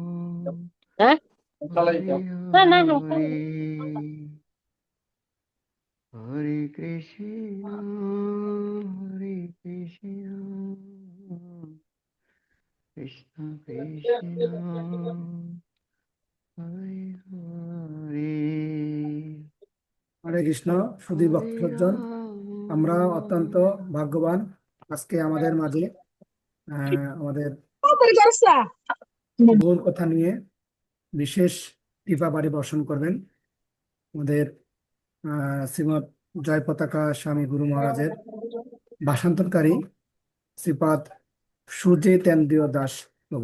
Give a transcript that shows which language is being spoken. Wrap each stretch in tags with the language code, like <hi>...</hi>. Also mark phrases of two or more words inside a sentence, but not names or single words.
<sa>हरे हरे, हरे कृष्ण, हरे कृष्ण, कृष्ण कृष्ण, हरे हरे,</sa> <bn>হরে কৃষ্ণ। সুধী Hare ভক্ত সজ্জন, আমরা অত্যন্ত ভাগ্যবান। আজকে আমাদের মাঝে আমাদের গৌর কথা নিয়ে বিশেষ কৃপা পরিবর্ষণ করবেন আমাদের শ্রীমৎ জয় পতাকা স্বামী গুরু মহারাজের ভাষান্তরকারী শ্রীপাদ সূর্যেন্দ্রিয় দাস প্রভু।</bn>